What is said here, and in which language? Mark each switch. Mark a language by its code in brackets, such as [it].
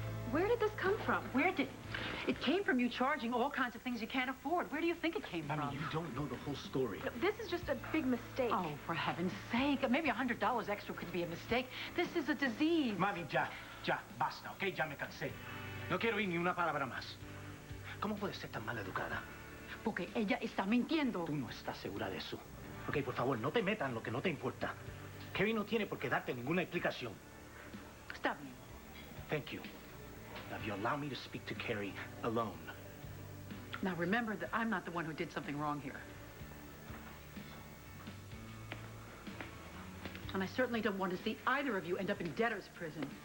[en] Where did this come from? It came from you charging all kinds of things you can't afford. Where do you think it came from? You don't know the whole story. This is just a big mistake. Oh, for heaven's sake. Maybe $100 extra could be a mistake. This is a disease. [es] Mami, ya, basta, ¿ok? Ya me cansé. No quiero oír ni una palabra más. ¿Cómo puedes ser tan mal educada? Porque ella está mintiendo. Tú no estás segura de eso. Ok, por favor, no te metas en lo que no te importa. Kerry no tiene por qué darte ninguna explicación. Está bien. [en] Thank you. Now, if you allow me to speak to Kerry alone. Now remember that I'm not the one who did something wrong here. And I certainly don't want to see either of you end up in debtor's prison.